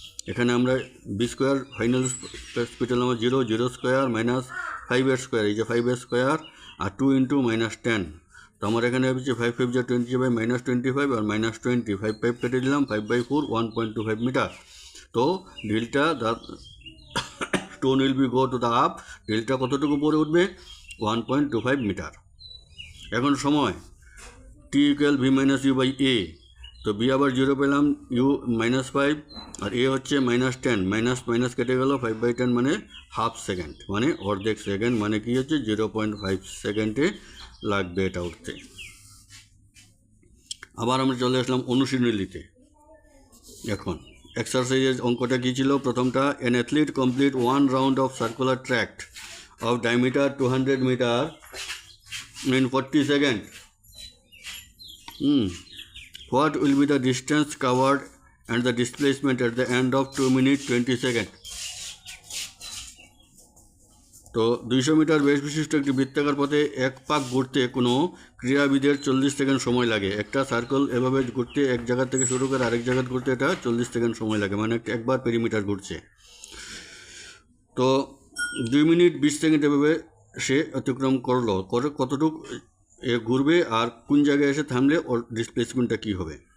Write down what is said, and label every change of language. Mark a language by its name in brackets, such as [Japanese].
[Bangla] এখানে আমরা b² final speed হলাম 0, 0² - 5a², এই যে 5a² আর 2 × -10। তো আমার এখানে হচ্ছে 5 5 যা 25 -25 আর -20, 5 5 কেটে দিলাম, 5/4 1.25 মিটার। তো ড্রিলটা [English] stone will be go to the up, [Bangla] ড্রিলটা কতটুকু উপরে উঠবে, 1.25 মিটার। এখন সময় t = v - u/a। তো b আবার 0 পেলাম, u -5 আর a হচ্ছে -10, মাইনাস কেটে গেল, 5/10 মানে হাফ সেকেন্ড, মানে অর্ধেক সেকেন্ড, মানে কি হচ্ছে 0.5 সেকেন্ডে লাগবে এটা উঠতে। আবার আমরা চলে আসলাম অনুশীলনীতে। এখন এক্সারসাইজের অঙ্কটা কী ছিল, প্রথমটা [English] an athlete complete 1 round of circular tract of diameter 200 meter in 40 seconds. What will be the distance covered and the displacement at the end of 2 minutes 20 seconds? [Bangla] তো 200 মিটার বেশ বিশিষ্ট একটি বৃত্তাকার পথে এক পাক ঘুরতে কোনো ক্রীড়াবিদের 40 সেকেন্ড সময় লাগে। একটা সার্কেল এভাবে ঘুরতে এক জায়গা থেকে শুরু করে আরেক জায়গা ঘুরতে এটা 40 সেকেন্ড সময় লাগে, মানে একবার পেরিমিটার ঘুরছে। তো 2 মিনিট 20 সেকেন্ড এভাবে সে অতিক্রম করলো, করে কতটুকু ঘুরবে আর কোন জায়গায় এসে থামলে ওর ডিসপ্লেসমেন্টটা কী হবে।